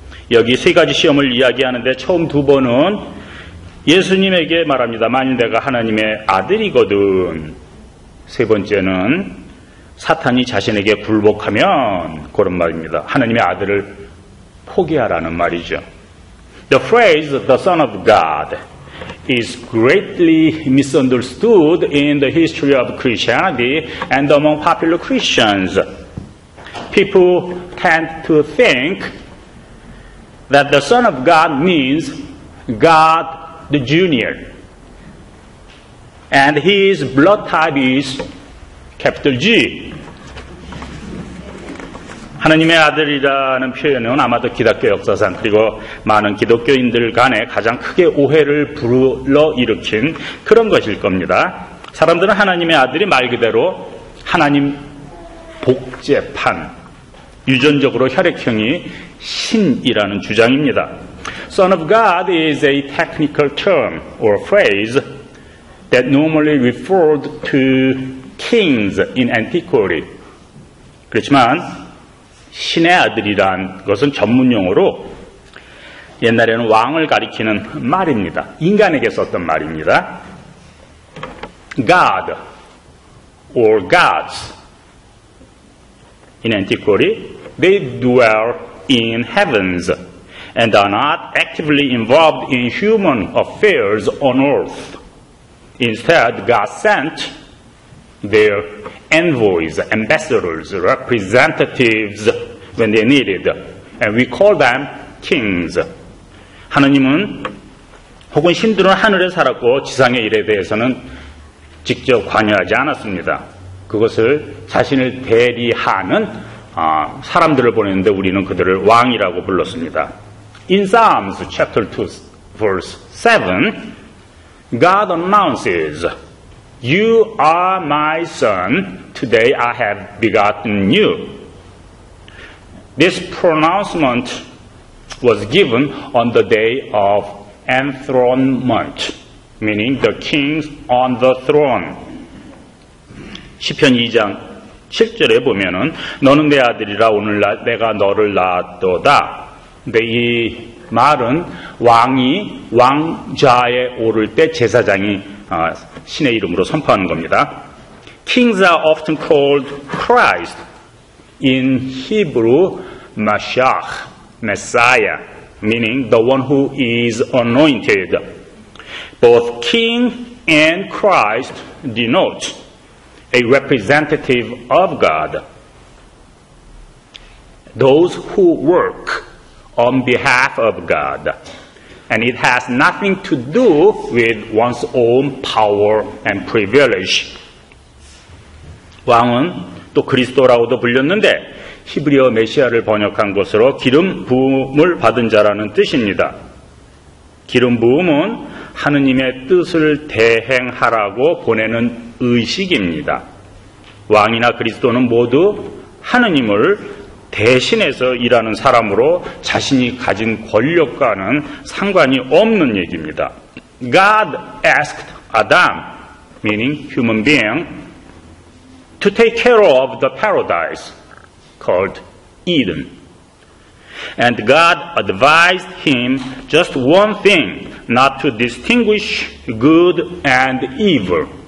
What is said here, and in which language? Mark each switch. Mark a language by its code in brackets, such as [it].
[ko] 여기 세 가지 시험을 이야기하는데 처음 두 번은 예수님에게 말합니다. 만일 내가 하나님의 아들이거든. 세 번째는 사탄이 자신에게 굴복하면 그런 말입니다. 하나님의 아들을 포기하라는 말이죠. [en] The phrase the Son of God is greatly misunderstood in the history of Christianity and among popular Christians. People tend to think that the Son of God means God the Junior, and his blood type is capital G. [ko] 하나님의 아들이라는 표현은 아마도 기독교 역사상 그리고 많은 기독교인들 간에 가장 크게 오해를 불러일으킨 그런 것일 겁니다. 사람들은 하나님의 아들이 말 그대로 하나님 복제판, 유전적으로 혈액형이 신이라는 주장입니다. [en] Son of God is a technical term or phrase that normally referred to kings in antiquity. [ko] 그렇지만 신의 아들이란 것은 전문용어로 옛날에는 왕을 가리키는 말입니다. 인간에게 썼던 말입니다. [en] God or gods in antiquity, they dwell in heavens and are not actively involved in human affairs on earth. Instead, God sent their envoys, ambassadors, representatives when they needed, and we call them kings. [ko] 하느님은 혹은 신들은 하늘에 살았고 지상의 일에 대해서는 직접 관여하지 않았습니다. 그것을 자신을 대리하는 사람들을 보냈는데 우리는 그들을 왕이라고 불렀습니다. [en] In Psalms chapter 2 verse 7, God announces, You are my son, today I have begotten you. This pronouncement was given on the day of enthronement, meaning the king on the throne. [ko] 시편 2장 7절에 보면은 너는 내 아들이라 오늘날 내가 너를 낳았도다. 근데 이 말은 왕이 왕좌에 오를 때 제사장이 신의 이름으로 선포하는 겁니다. [en] Kings are often called Christ. In Hebrew, Mashiach, Messiah, meaning the one who is anointed. Both king and Christ denote a representative of God. Those who work on behalf of God. And it has nothing to do with one's own power and privilege. [ko] 왕은 또 그리스도라고도 불렸는데 히브리어 메시아를 번역한 것으로 기름 부음을 받은 자라는 뜻입니다. 기름 부음은 하느님의 뜻을 대행하라고 보내는 의식입니다. 왕이나 그리스도는 모두 하느님을 대신해서 일하는 사람으로 자신이 가진 권력과는 상관이 없는 얘기입니다. [en] God asked Adam, meaning human being, to take care of the paradise called Eden. And God advised him just one thing, not to distinguish good and evil.